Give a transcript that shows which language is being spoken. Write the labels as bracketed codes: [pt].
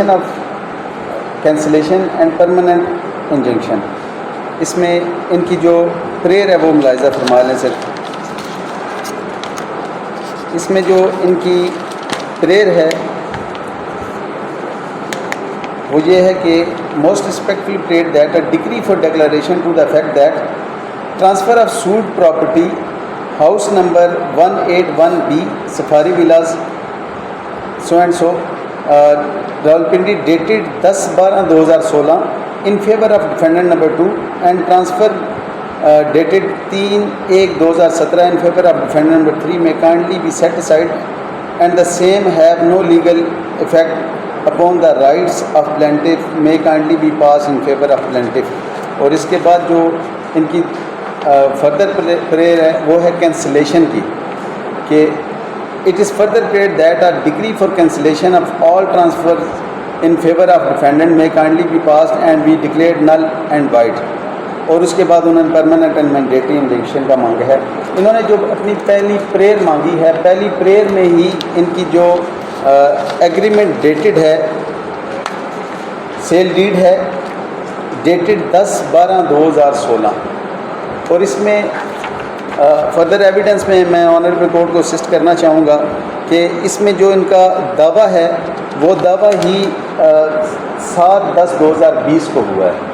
[en] cancellation of cancellation and permanent injunction. [ur] اس میں ان کی جو پریئر ہے وہ ملاحظہ فرما لیں سر. اس میں جو ان کی پریئر ہے وہ یہ ہے کہ [en] Most respectfully prayer that a decree for declaration to the effect that transfer of said property house number 181B Safari Villas so and so Rawalpindi dated 10/12/2016 in favor of defendant number 2 and transfer dated 3/1/2017 in favor of defendant number 3 may kindly be set aside and the same have no legal effect upon the rights of plaintiff may kindly be passed in favor of plaintiff. [ur] اور اس کے بعد جو ان کی further prayer ہے وہ ہے cancellation کی کہ [en] it is further prayed that a decree for cancellation of all transfers in favor of defendant may kindly be passed and be declared null and void. [ur] اور اس کے بعد انہوں نے پرماننٹ اینڈ مینڈیٹری انجنکشن کا مانگا ہے. انہوں نے جو اپنی پہلی پریئر مانگی ہے پہلی پریئر میں ہی ان کی جو ایگریمنٹ ڈیٹڈ ہے سیل ڈیڈ ہے ڈیٹڈ 10/12/2016 اور اس میں فردر ایویڈنس میں آنریبل کورٹ کو اسسٹ کرنا چاہوں گا کہ اس میں جو ان کا دعویٰ ہے وہ دعویٰ ہی 7/10/2020 کو ہوا ہے.